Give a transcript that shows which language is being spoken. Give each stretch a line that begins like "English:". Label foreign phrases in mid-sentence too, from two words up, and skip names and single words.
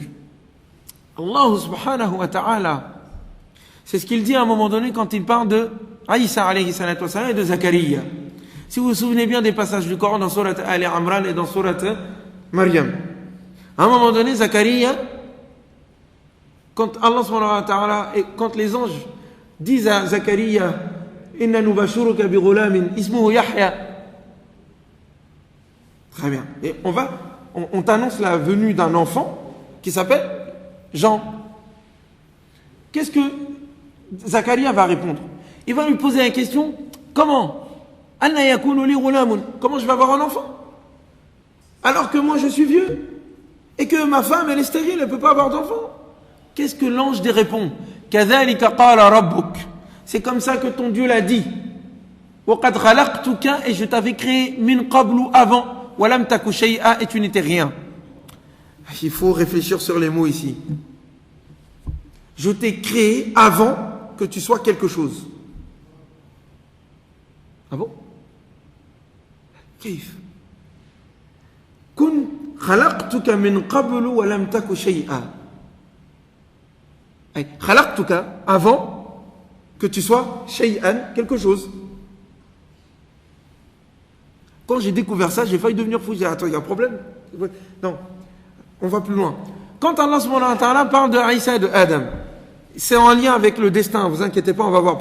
French: Allah
Arabic: سبحانه وتعالى,
French: c'est ce qu'il dit à un moment donné quand il parle de Aïssa
Arabic: عليه الصلاة والسلام
French: et de Zakaria. Si vous vous souvenez bien des passages du Coran dans Surat Ali Imran et dans Surat Maryam. À un moment donné, Zakaria, quand Allah
Arabic: سبحانه وتعالى,
French: et quand les anges disent à Zakaria,
Arabic: إنا نبشرك بغلام اسمه يحيى.
French: Très bien. Et on t'annonce la venue d'un enfant qui s'appelle Jean. Qu'est-ce que Zakaria va répondre? Il va lui poser la question, comment?
Arabic: أنى يكون لي غلام.
French: Comment je vais avoir un enfant? Alors que moi je suis vieux. Et que ma femme elle est stérile, elle ne peut pas avoir d'enfant. Qu'est-ce que l'ange lui répond?
Arabic: كذلك قال ربك.
French: C'est comme ça que ton Dieu l'a dit.
Arabic: وقد خلقتك,
French: et je t'avais créé
Arabic: من قبل
French: avant.
Arabic: ولم تك شيئا,
French: et tu n'étais rien. Il faut réfléchir sur les mots ici. Je t'ai créé avant que tu sois quelque chose. Ah bon? Kif?
Arabic: كن خلقتك من قبل ولم تك شيئا.
French: Khalaqtuka avant que tu sois shay'an, quelque chose. Quand j'ai découvert ça, j'ai failli devenir fou. J'ai dit, attends, il y a un problème? Non, on va plus loin. Quand Allah
Arabic: سبحانه وتعالى
French: parle de Aïssa et de Adam, c'est en lien avec le destin, vous inquiétez pas, on va voir.